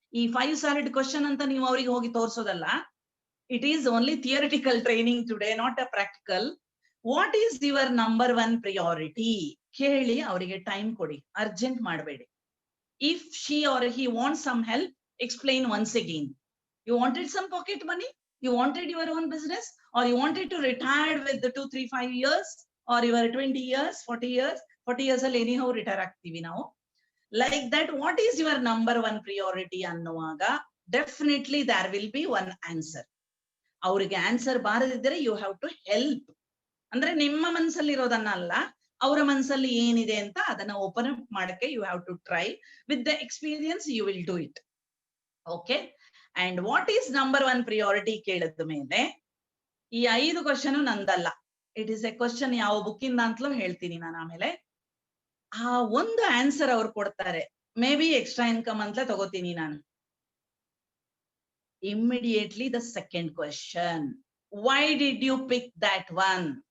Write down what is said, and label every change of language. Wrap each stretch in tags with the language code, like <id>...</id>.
<kn>ಈ 5 solid question ಅಂತ ನೀವು ಅವರಿಗೆ ಹೋಗಿ ತೋರಿಸೋದಲ್ಲ.</kn> <en>It is only theoretical training today, not a practical. What is your number 1 priority</en> <kn>ಕೇಳಿ ಅವರಿಗೆ ಟೈಮ್ ಕೊಡಿ, ಅರ್ಜೆಂಟ್ ಮಾಡಬೇಡಿ.</kn> <en>If she or he want some help, explain once again. You wanted some pocket money, you wanted your own business, or you wanted to retire with the 2, 3, 5 years, or you were 20 years, 40 years ಅಲ್ಲಿ anyhow retire</en> <kn>ಆಗ್ತೀವಿ ನಾವು.</kn> <en>Like that, what is your number 1 priority ಅನ್ನುವಾಗ definitely there will be one answer.</en> <kn>ಅವ್ರಿಗೆ answer ಬಾರದಿದ್ದರೆ</kn> <en>you have to help.</en> <kn>ಅಂದ್ರೆ ನಿಮ್ಮ ಮನಸ್ಸಲ್ಲಿ ಇರೋದನ್ನ ಅಲ್ಲ, ಅವರ ಮನಸ್ಸಲ್ಲಿ ಏನಿದೆ ಅಂತ ಅದನ್ನ ಓಪನ್ ಅಪ್ ಮಾಡಕ್ಕೆ</kn> <en>you have to try. With the experience you will do it. Okay. And what is number 1 priority</en> <kn>ಕೇಳಿದ ಮೇಲೆ ಈ 5 question ನಂದಲ್ಲ.</kn> <en>it is a question</en> <kn>ಯಾವ ಬುಕ್ಕಿಂದ ಅಂತಲೂ ಹೇಳ್ತೀನಿ ನಾನು ಆಮೇಲೆ. ಆ ಒಂದು ಆನ್ಸರ್ ಅವ್ರು ಕೊಡ್ತಾರೆ.</kn> <en>maybe</en> <kn>ಎಕ್ಸ್ಟ್ರಾ ಇನ್ಕಮ್ ಅಂತ ತಗೋತೀನಿ ನಾನು.</kn> <en>Immediately the second question, why did you pick that one?</en>